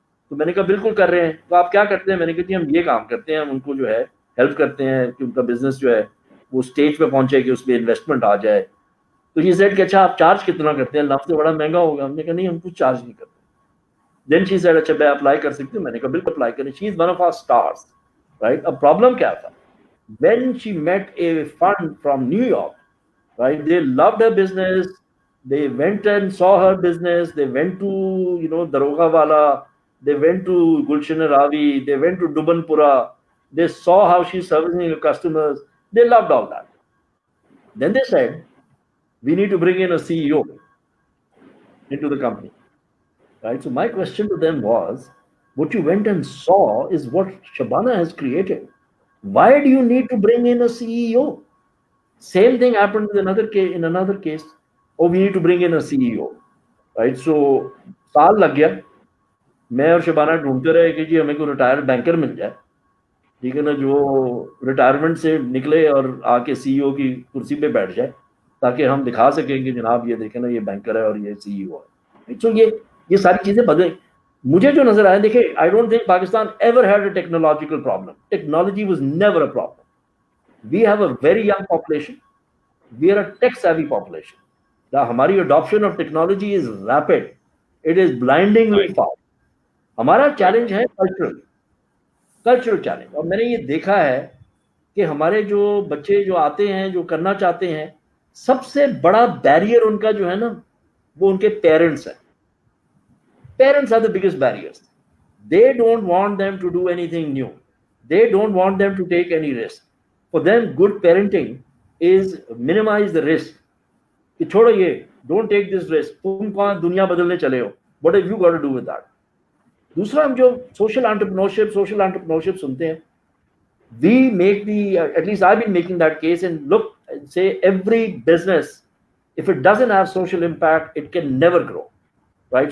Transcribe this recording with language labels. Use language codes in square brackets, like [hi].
[ur] تو میں نے کہا بالکل کر رہے ہیں. تو آپ کیا کرتے ہیں؟ میں نے کہا جی ہم یہ کام کرتے ہیں, ہم ان کو جو ہے ہیلپ کرتے ہیں کہ ان کا بزنس جو ہے وہ اسٹیج پہ پہنچے کہ اس پہ انویسٹمنٹ آ جائے. تو یہ سیٹ کہ اچھا آپ چارج کتنا کرتے ہیں؟ لفظ سے بڑا مہنگا ہوگا. ہم نے کہا نہیں ہم کچھ چارج نہیں کرتے. [en] then she said [ur] اچھا میں اپلائی کر سکتی ہوں. میں نے کہا بالکل اپلائی کریں. [en] She is one of our stars, right. [ur] اب پرابلم کیا تھا؟ [en] when she met a fund from New York, right, they loved her business, they went and saw her business, they went to, you know, Daroga Wala, they went to Gulshan Ravi, they went to Dubanpura, they saw how she's servicing her customers, they loved all that. Then they said, we need to bring in a CEO into the company, right? So my question to them was, what you went and saw is what Shabana has created. Why do you need to bring in a CEO? Same thing happened in another case. Oh, we need to bring in a CEO, right? [ur] So سال لگ گیا, میں اور شبانہ ڈھونڈتے رہے کہ جی ہمیں کوئی ریٹائرڈ بینکر مل جائے, ٹھیک ہے نا, جو ریٹائرمنٹ سے نکلے اور آ کے سی ای او کی کرسی پہ بیٹھ جائے, تاکہ ہم دکھا سکیں کہ جناب یہ دیکھیں نا یہ بینکر ہے اور یہ سی ای او ہے. تو یہ ساری چیزیں بدلیں. مجھے جو نظر آیا, دیکھیں [en] I don't think Pakistan ever had a technological problem. Technology was never a problem. We have a very young population, we are a tech savvy population. [ur] ہماری [en] Adoption of technology is rapid, it is blindingly fast. [ur] ہمارا challenge ہے cultural challenge. اور میں نے یہ دیکھا ہے کہ ہمارے جو بچے جو آتے ہیں جو کرنا چاہتے ہیں, سب سے بڑا بیریئر ان کا جو ہے نا وہ ان کے پیرنٹس ہیں. [en] Parents are the biggest barriers. They don't want them to do anything new. They don't want them to take any risk. For them, good parenting is minimize the risk. [ur] کہ چھوڑو یہ, [en] don't take this risk. [ur] تم کہاں دنیا بدلنے چلے ہو, [en] What have you got to do with that? [ur] दूसरा हम जो social entrepreneurship सुनते हैं, [en] we make the, at least I've been making that case and look and say every business, if it doesn't have social impact, it can never grow, right?